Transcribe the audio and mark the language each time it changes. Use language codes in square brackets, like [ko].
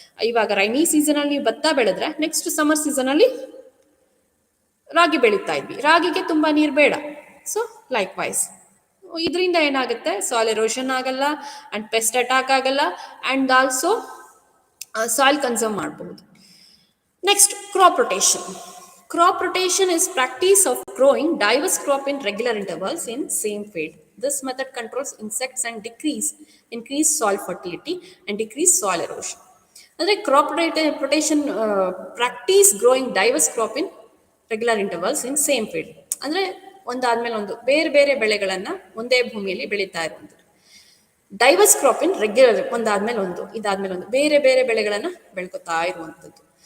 [kn] ಇವಾಗ ರೈನಿ ಸೀಸನಲ್ಲಿ ನೀವು ಭತ್ತ ಬೆಳೆದ್ರೆ ನೆಕ್ಸ್ಟ್ ಸಮ್ಮರ್ ಸೀಸನಲ್ಲಿ ರಾಗಿ ಬೆಳೀತಾ ಇದ್ವಿ. ರಾಗಿಗೆ ತುಂಬ ನೀರು ಬೇಡ. ಸೊ ಲೈಕ್ ವೈಸ್ ಇದರಿಂದ ಏನಾಗುತ್ತೆ, ಸಾಯಿಲ್ ಎರೋಷನ್ ಆಗಲ್ಲ, ಆ್ಯಂಡ್ ಪೆಸ್ಟ್ ಅಟ್ಯಾಕ್ ಆಗಲ್ಲ, ಆ್ಯಂಡ್ ಆಲ್ಸೋ ಸಾಯಿಲ್ ಕನ್ಸರ್ವ್ ಮಾಡಬಹುದು. [en] Next, crop rotation. Crop rotation is practice of growing diverse crop in regular intervals in same field. This method controls insects and increase soil fertility and decrease soil erosion. ಅಂದರೆ crop rotation practice growing diverse crop in regular intervals in same field. [kn] ಅಂದರೆ ಒಂದಾದ್ಮೇಲೆ ಒಂದು ಬೇರೆ ಬೇರೆ ಬೆಳೆಗಳನ್ನು ಒಂದೇ ಭೂಮಿಯಲ್ಲಿ ಬೆಳೀತಾ ಇರುವಂಥದ್ದು. [en] diverse crop in regular, [kn] ಒಂದಾದ್ಮೇಲೆ ಒಂದು ಇದಾದ್ಮೇಲೆ ಒಂದು ಬೇರೆ ಬೇರೆ ಬೆಳೆಗಳನ್ನು ಬೆಳ್ಕೊತಾ ಇರುವಂಥದ್ದು.